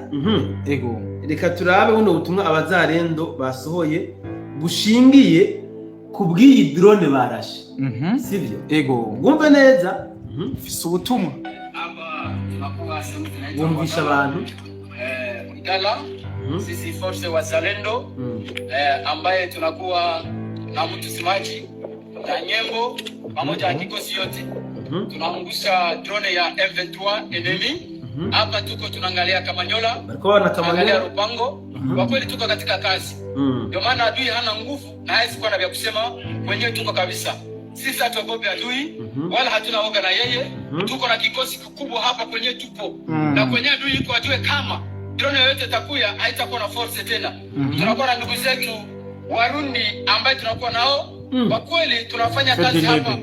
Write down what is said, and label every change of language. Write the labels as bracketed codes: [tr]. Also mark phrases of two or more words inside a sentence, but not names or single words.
[rn] ego reka turabe buno butumwa abazarendo basohoye bushingiye ku bw'iyi drone barashe sivyo ego bwumve neza fise ubutumwa bumvisha abantu [sw] Igala sisi force wazalendo ambaye tunakuwa na mtuzimaji na nyembo pamoja na kikosi yote tunaangusha drone ya M23 enemy hapa tuko tunaangalia Kamanyola tunaangalia Rupango kwa kweli tuko katika kazi ndio maana adui hana nguvu na hawezi kuwa na vya kusema mwenyewe tuko kabisa sisi hatuogopi adui wala hatuna woga na yeye tuko na kikosi kikubwa hapa kwenye tupo na kwenye adui yuko ajue kama drone yoyote itakuya haitakuwa na force tena tunakuwa na ndugu zetu Warundi ambaye tunakuwa nao kwa kweli tunafanya kazi hapa